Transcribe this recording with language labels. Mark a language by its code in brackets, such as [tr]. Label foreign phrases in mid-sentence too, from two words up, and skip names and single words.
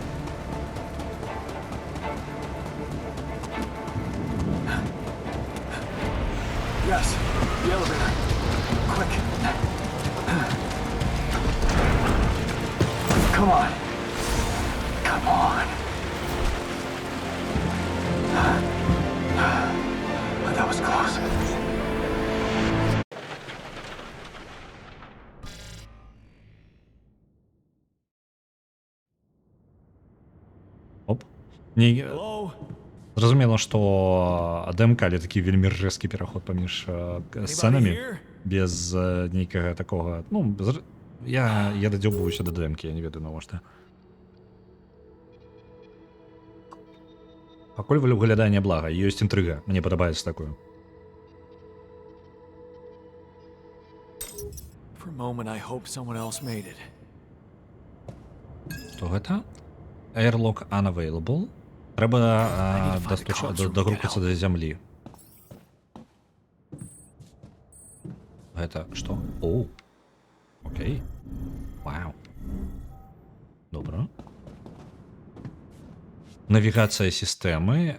[en] Yes, the elevator. Quick. Come on. Come on. That was close. [be] Оп. Не, [en] Hello? [be] зразумела, што дэмка, але такі вельмі рэзкі пераход паміж сцэнамі без нейкага такога, ну, я дадзёбваюся да дэмкі, я не ведаю навошта. Пакуль выглядае няблага, ёсць інтрыга, мне падабаецца такое. [en] For a moment I hope someone else made it. [be] Што гэта? [en] Airlock unavailable. [be] Трэба дагрукацца да зямлі. Гэта што? Оу. Окей. Вау. Добра. Навігацыя сістэмы.